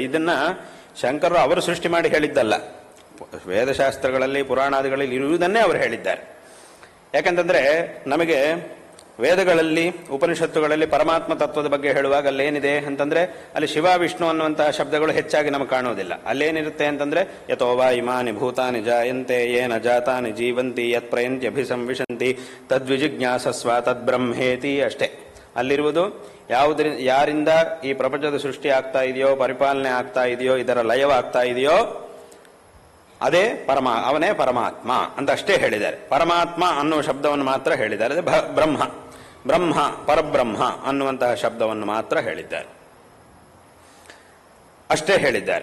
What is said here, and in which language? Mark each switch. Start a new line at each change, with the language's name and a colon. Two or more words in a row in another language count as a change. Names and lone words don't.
Kannada: ಇದನ್ನ ಶಂಕರರು ಅವರು ಸೃಷ್ಟಿ ಮಾಡಿ ಹೇಳಿದ್ದಲ್ಲ, ವೇದಶಾಸ್ತ್ರಗಳಲ್ಲಿ ಪುರಾಣಾದಿಗಳಲ್ಲಿ ಇರುವುದನ್ನೇ ಅವರು ಹೇಳಿದ್ದಾರೆ. ಯಾಕಂತಂದ್ರೆ ನಮಗೆ ವೇದಗಳಲ್ಲಿ ಉಪನಿಷತ್ತುಗಳಲ್ಲಿ ಪರಮಾತ್ಮ ತತ್ವದ ಬಗ್ಗೆ ಹೇಳುವಾಗ ಅಲ್ಲೇನಿದೆ ಅಂತಂದ್ರೆ ಅಲ್ಲಿ ಶಿವ ವಿಷ್ಣು ಅನ್ನುವಂತಹ ಶಬ್ದಗಳು ಹೆಚ್ಚಾಗಿ ನಮಗೆ ಕಾಣೋದಿಲ್ಲ. ಅಲ್ಲೇನಿರುತ್ತೆ ಅಂತಂದ್ರೆ
Sanskrit: ಯಥೋವಾ ಇಮಾನಿ ಭೂತಾನಿ ಜಾಯಂತೆ ಯೇನ ಜಾತಾನಿ ಜೀವಂತಿ ಯತ್ ಪ್ರಯಂತ್ಯಭಿಸಂವಿಶಂತಿ ತದ್ವಿಜಿಜ್ಞಾಸಸ್ವ ತದ್ಬ್ರಹ್ಮೇತಿ ಅಷ್ಟೇ.
Kannada: ಅಲ್ಲಿರುವುದು ಯಾರಿಂದ ಈ ಪ್ರಪಂಚದ ಸೃಷ್ಟಿ ಆಗ್ತಾ ಇದೆಯೋ, ಪರಿಪಾಲನೆ ಆಗ್ತಾ ಇದೆಯೋ, ಇದರ ಲಯವಾಗ್ತಾ ಇದೆಯೋ ಅದೇ ಅವನೇ ಪರಮಾತ್ಮ ಅಂತ ಅಷ್ಟೇ ಹೇಳಿದ್ದಾರೆ. ಪರಮಾತ್ಮ ಅನ್ನುವ ಶಬ್ದವನ್ನು ಮಾತ್ರ ಹೇಳಿದ್ದಾರೆ. ಬ್ರಹ್ಮ ಪರಬ್ರಹ್ಮ ಅನ್ನುವಂತಹ ಶಬ್ದವನ್ನು ಮಾತ್ರ ಹೇಳಿದ್ದಾರೆ, ಅಷ್ಟೇ ಹೇಳಿದ್ದಾರೆ.